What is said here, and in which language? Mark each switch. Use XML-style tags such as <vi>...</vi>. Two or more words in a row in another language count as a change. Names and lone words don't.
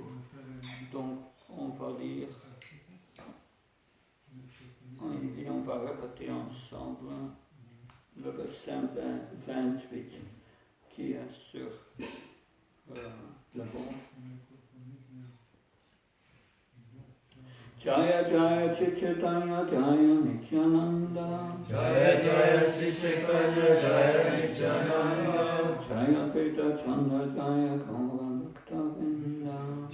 <fr>Donc, on va lire et on va répéter ensemble le verset 28 qui est sur le banc.</fr> <bn>জয় জয় চৈতন্য জয় নিত্যানন্দ জয় জয় শ্রী চৈতন্য জয় নিত্যানন্দ জয় বেদ চন্দ্র জয় গৌর ভক্ত বৃন্দ</bn>